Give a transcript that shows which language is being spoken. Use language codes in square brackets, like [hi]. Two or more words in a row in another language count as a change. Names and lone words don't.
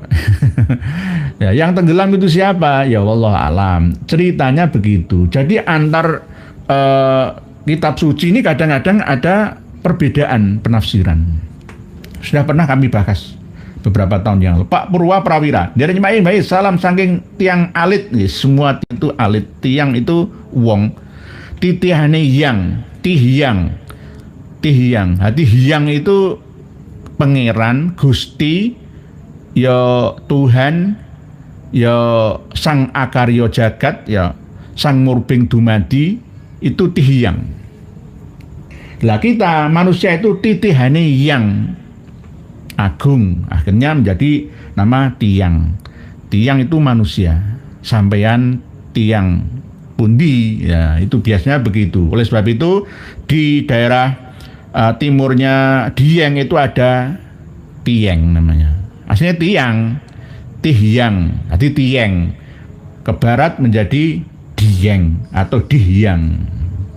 [id] Ya, yang tenggelam itu siapa? Ya [ar] wallahu alam. [id] Ceritanya begitu. Jadi antar kitab suci ini kadang-kadang ada perbedaan penafsiran. Sudah pernah kami bahas beberapa tahun yang lalu. Pak Purwa Prawira, dari nyimain baik, [jv] salam saking tiang alit. [id] Semua itu alit, tiang itu wong. Titihane yang, tihyang. Hati hyang itu pangeran, Gusti, ya Tuhan, ya Sang Akarya Jagat, ya Sang Murbing Dumadi, itu tihyang. Lah kita manusia itu titihane yang agung, akhirnya menjadi nama tiang. Tiang itu manusia, [jv] sampean tiang pundi, [id] ya itu biasanya begitu. Oleh sebab itu di daerah timurnya Dieng itu ada Tieng namanya. Aslinya tiang, tihyang, jadi tieng. Ke barat menjadi Dieng atau Dihyang.